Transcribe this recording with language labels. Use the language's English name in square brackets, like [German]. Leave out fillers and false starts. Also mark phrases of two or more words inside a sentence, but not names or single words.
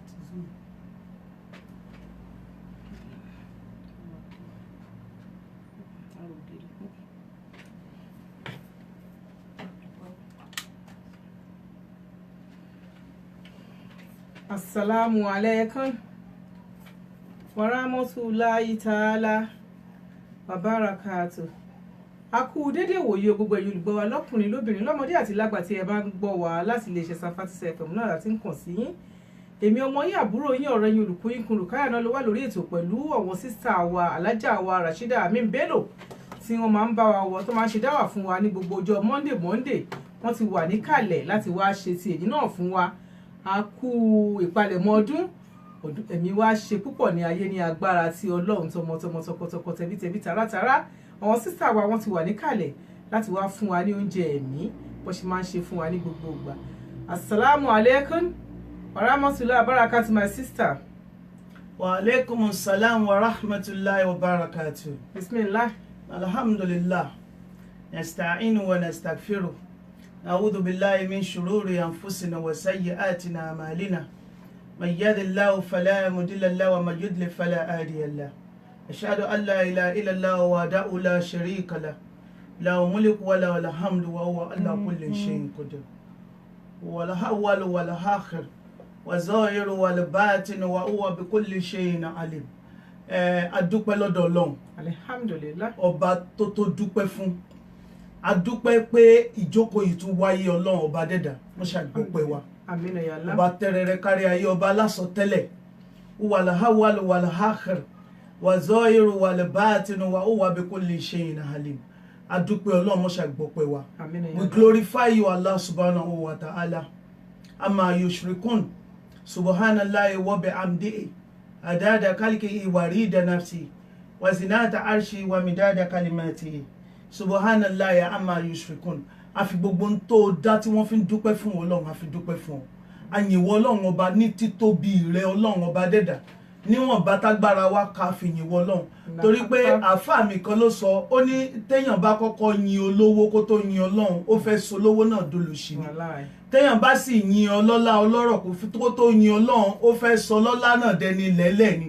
[Arabic] السلام عليكم ورحمة الله تعالى وبركاته. [Yoruba] A kú dédé wòye gbogbo ẹ̀yin olùgbọ́ wa lọ́kùnrin lóbìnrin lọ́mọdé àti lágbà tí ẹ bá ń gbọ́ wa láti lè ṣe Safati FM náà láti ń kàn sí yín. Èmi ọmọ yín àbúrò yín ọ̀rẹ́ yín olùkọ́ yín Rukaya náà ló wà lórí ètò pẹ̀lú àwọn sísá wa Alájà wa Rashida Amin Bello tí wọ́n máa ń bá wa wọ̀ tó máa ń ṣe dáwà fún wa ní gbogbo ọjọ́ Monday wọ́n ti wà níkàlẹ̀ láti wá ṣe ti èyí náà fún wa. A kú ìpalẹ̀mọ́ ọdún ẹ̀mí wa ṣe púpọ̀ ní ayé ní agbára tí Ọlọ́run tọmọtọmọ tọkọtọkọ tẹbítẹbí tààràtààrà àwọn sísá wa wọ́n ti wà níkàlẹ̀ láti wá fún wa ní oúnjẹ ẹ̀mí bó ṣe máa ń ṣe fún wa ní gbogbo ìgbà. [Arabic] السلام عليكم ورحمة الله وبركاته, [English] my sister. [Arabic] وعليكم السلام ورحمة الله وبركاته. بسم الله. الحمد لله. نستعينه ونستغفره. نعوذ بالله من شرور أنفسنا وسيئات أعمالنا من يهد الله فلا مضل له ومن يضلل فلا هادي له أشهد أن لا إله إلا الله وحده لا شريك له له الملك وله الحمد وهو على كل شيء قدير والأول والآخر والظاهر والباطن وهو بكل شيء عليم. [Yoruba] Adúpẹ́ lọ́dọ̀ Ọlọ́run. [Arabic] الحمد لله. [Yoruba] Ọba tó dúpẹ́ fún. A dúpẹ́ pé ìjókòó yìí tún wáyé Ọlọ́run ọba dẹ́dà wọ́n ṣàgbọ́pẹ́ wa. [Arabic] آمين يا الله. [Yoruba] Ọba tẹ́rẹrẹ kárí ayé ọba alásọtẹ́lẹ̀ [Arabic] والأول والآخر والظاهر والباطن وهو بكل شيء عليم. [Yoruba] A dúpẹ́ Ọlọ́run wọ́n ṣàgbọ́pẹ́ wa. [Arabic] آمين يا الله. [English] We glorify you [Arabic] الله سبحانه وتعالى عما يشركون سبحان الله وبحمده عدد خلقه ورضا نفسه وزنة عرشه ومداد كلماته. سبحان الله يا عما يشركون. [Yoruba] A fi gbogbo ń tó dá tí wọ́n fi ń dúpẹ́ fún Ọlọ́run a fi dúpẹ́ fún ọ. A yìn wọ́ Ọlọ́run ọba ní títóbi rẹ Ọlọ́run ọba dẹ́dà níwọ̀n bá tágbára wa ká fi yìn wọ́ Ọlọ́run torí pé àáfàá mi kan ló sọ ó ní téèyàn bá kọ́kọ́ yin olówó kó tó yin Ọlọ́run ó fẹ́ sọ olówó náà dolòṣì ni téèyàn bá sì yin ọlọ́lá ọlọ́rọ̀ kó tó yin Ọlọ́run ó fẹ́ sọ ọlọ́lá náà dẹni lẹ́lẹ̀ ni.